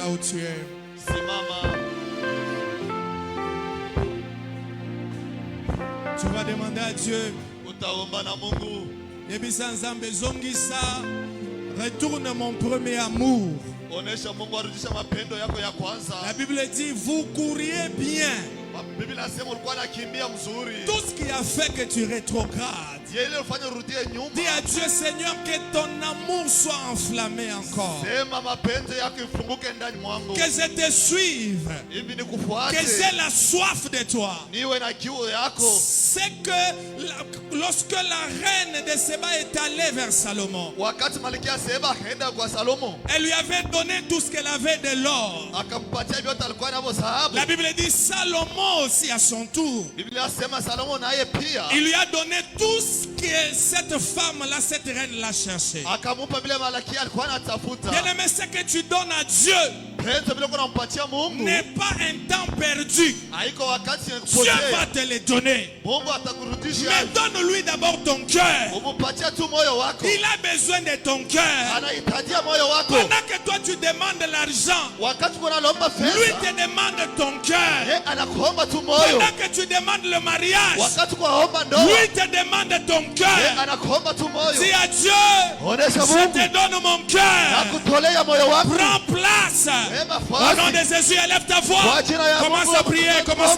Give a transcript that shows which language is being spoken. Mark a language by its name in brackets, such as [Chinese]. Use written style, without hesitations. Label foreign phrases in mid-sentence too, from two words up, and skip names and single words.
[French] tu es. [Swahili] Simama. [French] Tu vas demander à Dieu. [Swahili] Utaomba na Mungu. [Lingala] Yebisa nzambe zongisa. [French] Retourne mon premier amour. [Swahili] Onesha Mungu arudisha mapendo yako ya kwanza. [French] La Bible dit, vous couriez bien. [Swahili] Biblia inasema ulikuwa unakimbia mzuri. [French] Tout ce qui a fait que tu rétrogrades. [Swahili] Yeye ulifanya urudie nyuma. [French] Dis à Dieu, Seigneur, que ton amour soit enflammé encore. [Swahili] Sema mapenzi yako ifunguke ndani mwangu. [French] Que je te suive. [Swahili] Hivi nikufuate. [French] Que j'ai la soif de toi. [Swahili] Niwe na kiu yako. [French] C'est que lorsque la reine de Séba est allée vers Salomon, [Swahili] Wakati Malkia Seba kaenda kwa Salomo, [French] elle lui avait donné tout ce qu'elle avait de l'or. [Swahili] akampatia vyote alikuwa navyo dhahabu. [French] La Bible dit Salomon aussi à son tour. [Swahili] Biblia inasema Salomo naye pia [French] Il lui a donné tout ce que cette femme-là, cette reine-là cherchait. [Swahili] akamupa vile Malkia alikuwa anatafuta. [French] Bien-aimé, ce que tu donnes à Dieu [Swahili] Penzo vile unampatia Mungu [French] n'est pas un temps perdu. [Swahili] haiko wakati [French] Dieu [Swahili] kupotea. [French] va te le donner. [Swahili] Mungu atakurudisha. [French] Mais donne-lui d'abord ton cœur. [Swahili] Umupatia tu moyo wako. [French] Il a besoin de ton cœur. [Swahili] Anahitajia moyo wako. [French] Pendant que toi tu demandes l'argent, [Swahili] Wakati unalomba [French] lui [Swahili] fedha, [French] te demande ton cœur. [Swahili] yeye anakuomba tu moyo. [French] Pendant que tu demandes le mariage, [Swahili] Wakati unaomba ndoa, [French] lui te demande ton [Swahili] yeye [French] cœur. [Swahili] anakuomba tu moyo. [French] Dis à Dieu, [Swahili] Onesha [French] je [Swahili] Mungu [French] te donne mon cœur. [Swahili] nakutolea moyo wako. [French] Prends place. [Swahili] Ema [French] Au nom [Swahili] fasi. [French] de Jésus, élève ta voix. [Swahili] Kwa jina ya [French] Commence [Swahili] Mungu, [French] à prier, commence à